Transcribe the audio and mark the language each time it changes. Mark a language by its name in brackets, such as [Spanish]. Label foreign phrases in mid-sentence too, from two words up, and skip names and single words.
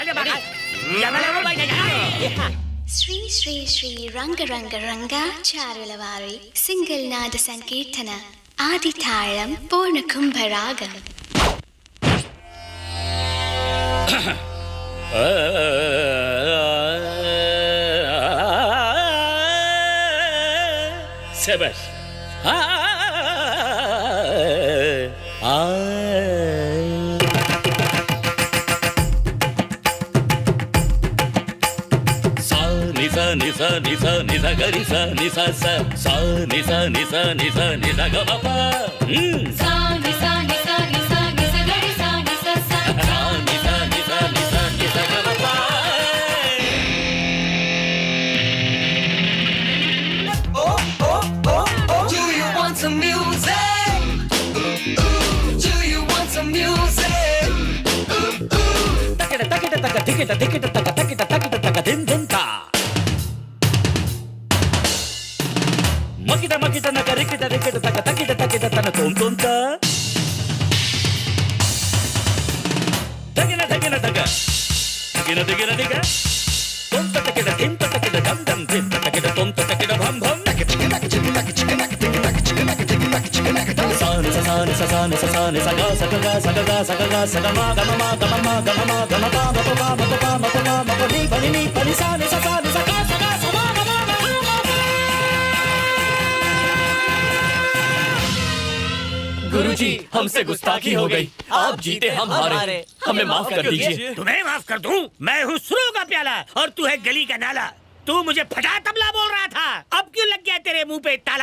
[Telugu] శ్రీ శ్రీ శ్రీ రంగ రంగ రంగ చారుల వారి సింగిల్ నాద సంకీర్తన ఆది తాళం పూర్ణ కుంభరాగం. [Hindi] शाबाश। निसा निसा निसा निसा गरी सा निसा सा सा निसा निसा निसा निसा ग प सा निसा निसा निसा निसा गरी सा निसा सा सा निसा निसा निसा निसा ग प [English] Do you want some music? Do you want some music? takita takita taka tikita tikita taka takita takita taka din din ta. Makita makita naka rikita rikita taka takita takita tana tom tom ta. Takina takina taka. Takina takina taka. Tom ta takita tim ta takita dam dam tim ta takita tom ta takita bham bham. Sa sa sa sa sa sa sa ga sa ga sa ga sa ga sa ga ma ga ma ga ma ga ma ga ma pa ma pa ma pa pa ma pa ma ma pa ni pa ni sa ni sa sa ni sa ga sa ga sa ma ga ma ga ma. [Hindi] गुरुजी, हमसे गुस्ताखी हो गई। आप जीते, हम हारे। हमें माफ कर दीजिए। तुम्हें माफ कर दूं? मैं हूँ सुरों का प्याला और तू है गली का नाला। तू मुझे फटा तबला बोल रहा था, अब क्यों लग गया तेरे मुंह पे ताला?